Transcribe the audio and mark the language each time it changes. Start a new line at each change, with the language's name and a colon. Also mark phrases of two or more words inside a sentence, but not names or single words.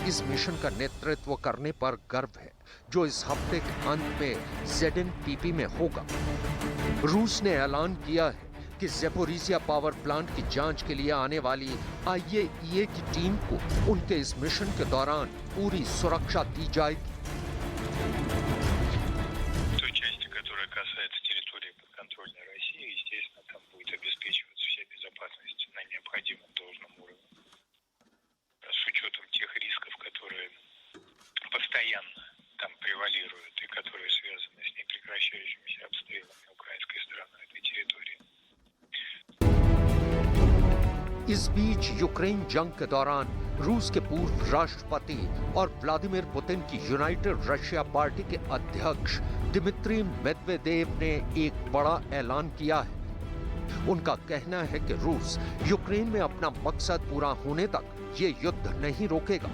Hindi: इस मिशन का नेतृत्व करने पर गर्व है, जो इस हफ्ते के अंत में ZNPP में होगा। रूस ने ऐलान किया है कि ज़ेपोरिजिया
English: power plant
Hindi: की जांच के लिए आने वाली IAEA की टीम को उनके इस मिशन के दौरान पूरी सुरक्षा दी जाएगी।
Russian: Той части, которая касается территории подконтрольной России, естественно, там будет обеспечиваться вся безопасность на необходимом должном уровне. С учетом тех рисков, которые постоянно там превалируют и которые связаны с непрекращающимися обстрелами украинской стороны этой территории.
Hindi: इस बीच यूक्रेन जंग के दौरान रूस के पूर्व राष्ट्रपति और व्लादिमीर पुतिन की यूनाइटेड रशिया पार्टी के अध्यक्ष दिमित्री मेदवेदेव ने एक बड़ा ऐलान किया है। उनका कहना है कि रूस यूक्रेन में अपना मकसद पूरा होने तक ये युद्ध नहीं रोकेगा।